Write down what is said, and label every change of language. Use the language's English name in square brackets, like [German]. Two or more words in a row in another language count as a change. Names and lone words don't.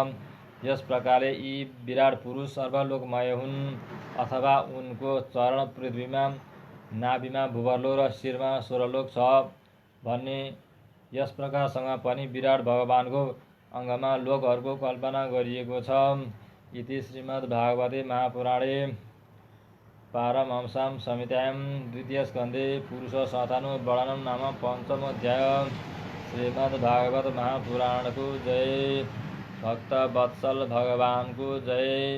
[Nepali] यस प्रकारले यी विराट पुरुष सर्वलोकमय हुन्। अथवा उनको चरण पृथ्वीमा, नाभिमा भूवरलोक र शिरमा स्वरलोक छ भन्ने यस प्रकारसँग पनि विराट भगवानको अङ्गमा लोकहरूको कल्पना गरिएको छ। [Sanskrit] इति श्रीमद्भागवते महापुराणे पारमहंस्यां संहितायां द्वितीय स्कन्धे पुरुषसंहितानुवर्णनं नाम 5मो अध्याय। [Nepali] श्रीमद्भागवत महापुराणको जय। भक्तवत्सल भगवानको जय।